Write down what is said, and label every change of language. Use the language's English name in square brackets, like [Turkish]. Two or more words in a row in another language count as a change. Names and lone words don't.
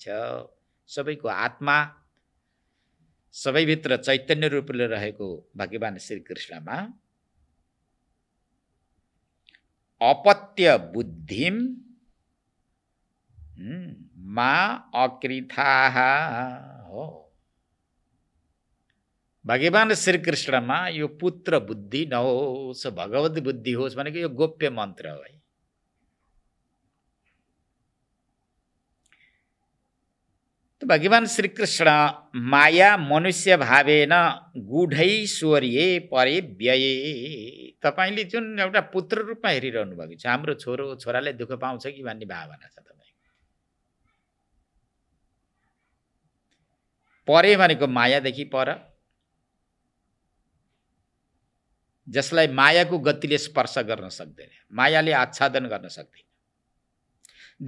[Nepali] सबैको आत्मा, सबैभित्र चैतन्य रूपले रहेको भगवान श्री कृष्णमा [Sanskrit] अपत्य बुद्धिम मा अकृथाः [Nepali] हो। भगवान श्री कृष्णमा यो पुत्र बुद्धि नहोस्, भगवत बुद्धि होस् भनेको यो गोप्य मन्त्र हो। [Sanskrit] तो भगवान श्री कृष्ण माया मनुष्य भावेन गूढैश्वर्ये परिव्यये। [Nepali] तपाईले जुन एउटा पुत्र रूपमा हेरिरहनु भएको छ, हाम्रो छोरो छोराले दुःख पाउँछ कि भन्ने भावना छ तपाईको। परे भनेको मायादेखि पर, जसलाई मायाको गतिले स्पर्श गर्न सक्दैन, मायाले आच्छादन गर्न सक्दैन।